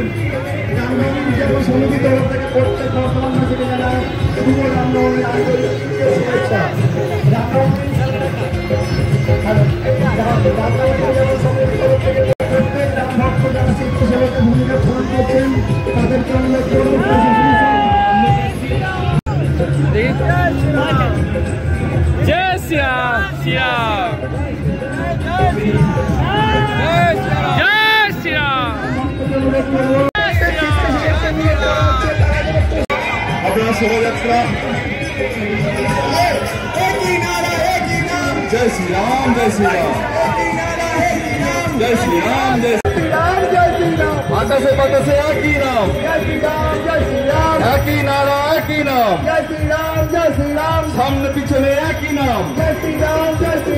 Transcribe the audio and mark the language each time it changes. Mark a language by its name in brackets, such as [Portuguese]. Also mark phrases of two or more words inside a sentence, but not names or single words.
[Bangla] সমিতি তরফ থেকে প্রত্যেক বর্তমানবাসীকে জানায় শুভ রামনবমীর আন্তরিক শুভেচ্ছা। প্রত্যেক রাম ভক্ত যারা স্বেচ্ছাসেবকের ভূমিকা পালন করছেন তাদেরকে অনুরোধ করব [Hindi] जय श्री राम श्री राम जय श्री राम [Bangla] আপনারা শোভাযাত্রা জয় শ্রী রাম জয় শ্রী রাম জয় শ্রী রাম জয় শ্রী রাম জয় শ্রী রাম আকাশে বাতাসে একই নাম একই নারা একই নাম সামনে পিছনে একই নাম